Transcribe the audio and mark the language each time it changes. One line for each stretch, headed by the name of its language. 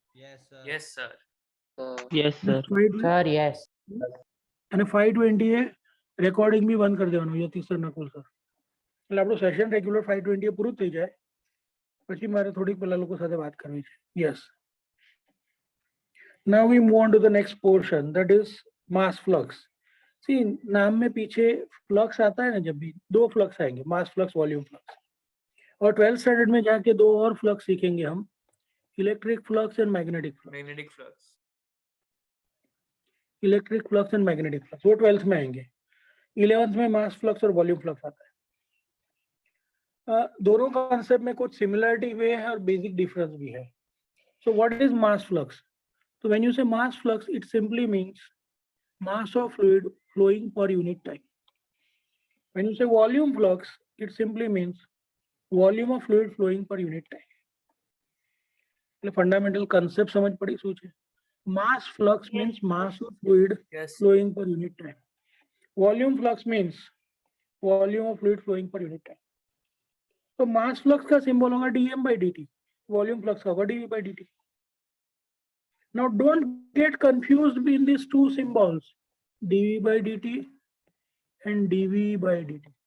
English: Yes, sir. Yes, sir. Sir yes.
Gujarati: અને 5:20 એ recording બી બંધ કરી દેવાનું યતિ સર નકુલ સર. એટલે આપણું સેશન રેગ્યુલર 5:20 એ પૂરું થઈ જાય પછી મારે થોડીક પેલા લોકો સાથે વાત કરવી છે.
English: Yes. Now we move on to the next portion, that is mass flux.
Hindi: See, नाम में पीछे फ्लक्स आता है ना, जब भी 2 फ्लक्स आएंगे, मास फ्लक्स, वॉल्यूम फ्लक्स. और 12th स्टैंडर्ड में जाके 2 और फ्लक्स सीखेंगे हम, electric flux and magnetic flux.
English: Magnetic flux.
Hindi: Electric flux and magnetic flux वो 12th में आएंगे. 11th में मास फ्लक्स और वॉल्यूम फ्लक्स आता है. दोनों कॉन्सेप्ट में कुछ सिमिलरिटी भी है और बेसिक डिफरेंस भी है.
English: So what is mass flux? So when you say mass flux, it simply means mass of fluid flowing per unit time. When you say volume flux, it simply means volume of fluid flowing per unit time.
Gujarati: એટલે fundamental concept સમજ પડી શું છે?
English: Mass flux means mass of fluid Yes. flowing per unit time. Volume flux means volume of fluid flowing per unit time.
Hindi: तो mass flux का symbol होगा dm by dt, volume flux का होगा dv by dt.
English: Now don't get confused between these two symbols, dv by dt and dv by dt.